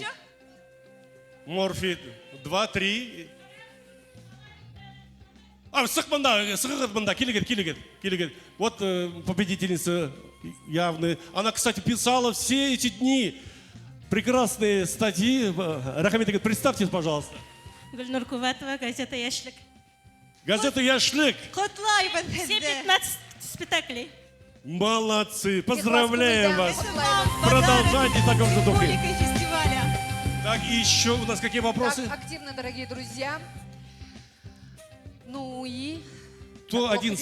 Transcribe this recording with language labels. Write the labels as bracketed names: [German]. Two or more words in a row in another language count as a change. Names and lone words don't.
[Russian] Морфий, 2, 3. Сықмында, келегет. Вот победительница явная. Она, кстати, писала все эти дни прекрасные статьи. Рахмет, представьтесь, пожалуйста. Гүлнур Куватова, газета «Яшлык». Газета «Яшлык». Котлаева. Все 15 спектаклей. Молодцы, поздравляем вас. Это вам Продолжайте в таком же духе. символикой фестиваля. Так, и еще у нас какие вопросы? Так, активно, дорогие друзья. Ну и... Кто Так, один